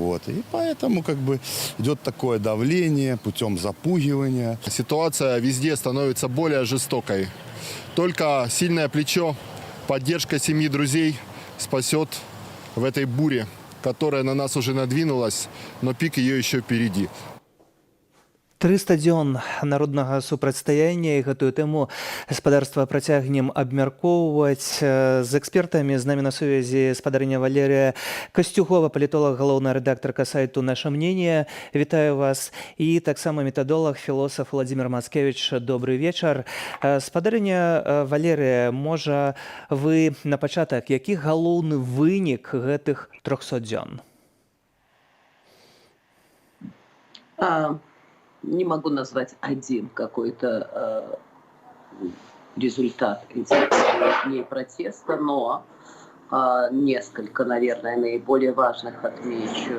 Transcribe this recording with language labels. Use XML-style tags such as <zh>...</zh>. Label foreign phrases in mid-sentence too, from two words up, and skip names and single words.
<ru>И поэтому идет такое давление путем запугивания. Ситуация везде становится более жестокой. Только сильное плечо, поддержка семьи, друзей спасет в этой буре, которая на нас уже надвинулась, но пик ее еще впереди.</ru> <be>300 дзён народнага супрацьстаяння, і гэтую тэму гаспадарства працягнем абмяркоўваць з экспертамі. З намі на сувязі спадарыня Валерія Касцюгова, палітолог, галоўная рэдактарка сайту «Наше мнение». Вітаю вас. І таксама метадолог, філосаф Владзімір Мацкевіч. Добры вечар. Спадарыня Валерія, можа, вы на пачатак, які галоўны вынік гэтых 300 дзён?</be> <ru>Не могу назвать один какой-то результат этих дней протеста, но несколько, наверное, наиболее важных отмечу.</ru>